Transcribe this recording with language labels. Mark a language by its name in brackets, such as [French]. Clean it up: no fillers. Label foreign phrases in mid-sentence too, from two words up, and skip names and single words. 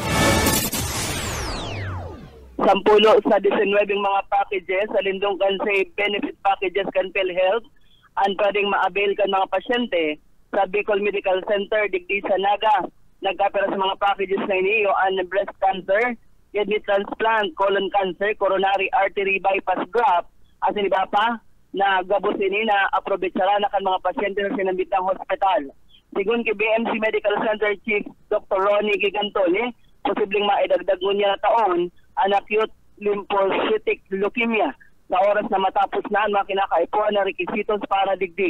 [Bikol] Sampulo sa 19 mga packages sa lindong kan sa [English] benefit packages [Bikol] kan PhilHealth ang pwedeng ma-avail kan mga pasyente sa Bicol Medical Center digdi sa Naga. Nagkapera sa mga packages na iniyo ang [English] breast cancer, kidney transplant, colon cancer, coronary artery bypass graft, [Bikol] at iba pa na gabos ini na aprobetsara na kan mga pasyente sa sinambitang hospital. Sigun kay BMC Medical Center Chief Dr. Ronnie Gigantoli, posibleng maidagdag niya na taon ang [English] acute lymphocytic leukemia [Bikol] sa oras na matapos na ang mga kinakaipuan na requisitos para digdi.